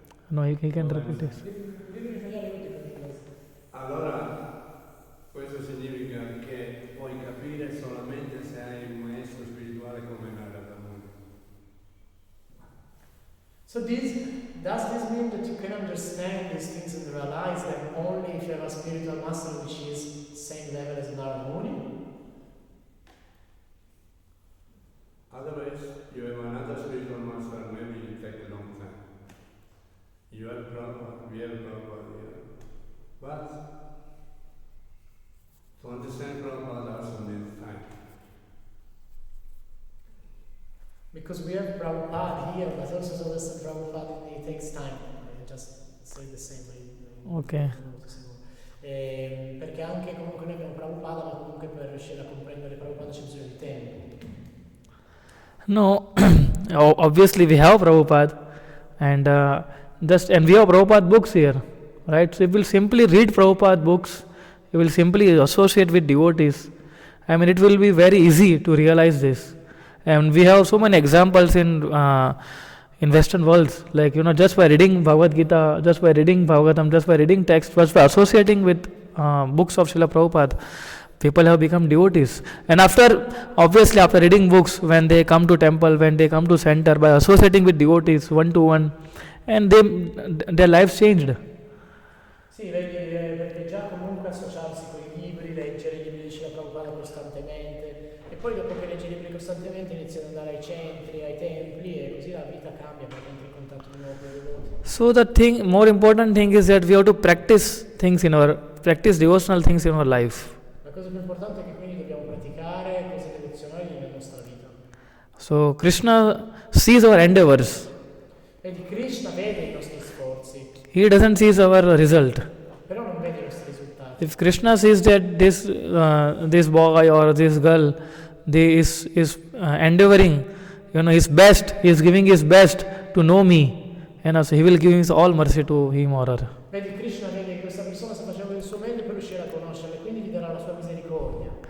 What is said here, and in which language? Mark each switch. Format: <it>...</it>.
<en>No, he can repeat this.</en> <it>Allora, questo significa che puoi capire solamente se hai un maestro spirituale come Narada Muni.</it> <en>So does this mean that you can understand these things and realize them only if you have a spiritual master which is same level as Narada Muni? Otherwise, you have another spiritual master, maybe it take a long time. You have Prabhupada, we have Prabhupada here. But to understand Prabhupada also needs time. Because we have Prabhupada here, but also to understand Prabhupada, it takes time. I just say the same way. Okay.</en> <it>Perché anche comunque noi abbiamo Prabhupada, ma comunque per riuscire a comprendere Prabhupada c'è bisogno di tempo.</it> <en>No, obviously we have Prabhupada, and we have Prabhupada books here, right? So if we'll simply read Prabhupada books, you will simply associate with devotees. I mean, it will be very easy to realize this. And we have so many examples in Western worlds, like just by reading Bhagavad Gita, just by reading Bhagavatam, just by reading text, just by associating with books of Srila Prabhupada, people have become devotees. And after reading books, when they come to temple, when they come to center, by associating with devotees one to one, and their lives changed.</en> <it>Sì, perché già comunque associarsi con i libri, leggere i libri di Srila Prabhupada costantemente, e poi dopo che leggi i libri costantemente inizi ad andare ai centri, ai templi, e così la vita cambia perché entri in contatto di nuovo con i devoti.</it> <en>So the more important thing is that we have to practice devotional things in our life.</en> <it>La cosa più importante è che quindi dobbiamo praticare cose devozionali nella nostra vita.</it> <en>So Krishna sees our endeavors.</en> <it>Vedi, Krishna vede i nostri sforzi,</it> <en>He doesn't see our result.</en> <it>però non vede i nostri risultati.</it> <en>If Krishna sees that this boy or this girl is endeavoring, his best, he is giving his best to know me, and also he will give his all mercy to him or her.</en> <it>Vedi, Krishna vede che questa persona sta facendo il suo meglio per riuscire a conoscerle, quindi gli darà la sua misericordia.</it>